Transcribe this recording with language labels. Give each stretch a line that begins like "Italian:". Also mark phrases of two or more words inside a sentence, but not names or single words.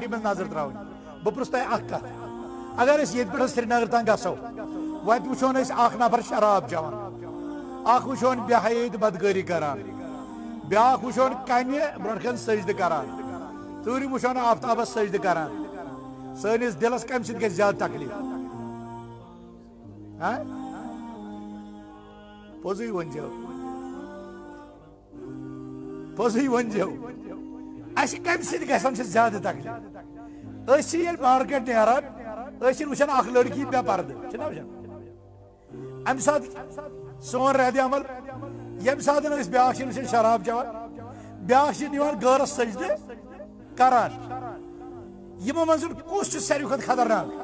Kashmiri: منٛز نظر ترٛاوٕنۍ بہٕ پرٛژھٕ تۄہہِ اکھ کتھ اگر أسۍ ییٚتہِ پٮ۪ٹھ سرینگر تام گژھو وتہِ وٕچھون أسۍ اکھ نفر شراب چٮ۪وان اکھ وٕچھون بے حیٲیی تہٕ بدکٲری کران بیٛاکھ وٕچھون کنہِ برونٛٹھ کَنہِ سجدٕ کران ژوٗرِم وٕچھون آفتابس سجدٕ کران سٲنِس دِلس کمہِ سۭتۍ گژھِ زیادٕ تکلیف پوزی ونجو پوزی ونجو اس کم سید گژھان چھ زیادہ تکلیف اس چھ ییٚلہِ مارکیٹ نیران اس چھِ وٕچھان اکھ لڑکی بے پردٕ چھِنا وٕچھان امہِ ساتہٕ سون رد عمل ییٚمہِ ساتہٕ أسۍ بیٛاکھ چھِ وٕچھان شراب چٮ۪وان بیٛاکھ چھِ نِوان غٲرس سجدٕ کران یِمو منٛز کُس چھُ ساروی کھۄتہٕ خطرناک